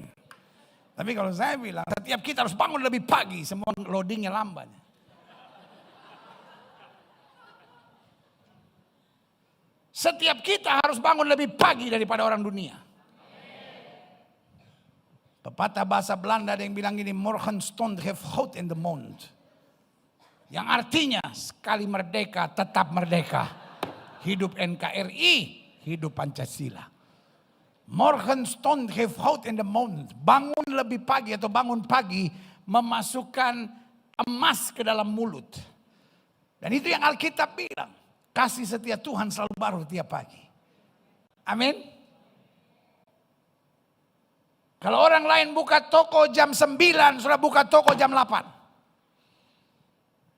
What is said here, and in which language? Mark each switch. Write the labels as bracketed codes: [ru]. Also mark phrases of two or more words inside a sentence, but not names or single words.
[id] Tapi kalau saya bilang setiap kita harus bangun lebih pagi, semua loadingnya lambat. Setiap kita harus bangun lebih pagi daripada orang dunia. Pepatah bahasa Belanda ada yang bilang gini, [nl] morgenstund heeft hout in de mond. [id] Yang artinya sekali merdeka tetap merdeka. Hidup NKRI. Hidup Pancasila. [nl] Morgenstund heeft hout in de mond. [id] Bangun lebih pagi atau bangun pagi memasukkan emas ke dalam mulut. Dan itu yang Alkitab bilang. Kasih setia Tuhan selalu baru tiap pagi. Amin. Kalau orang lain buka toko jam 9, sudah buka toko jam 8.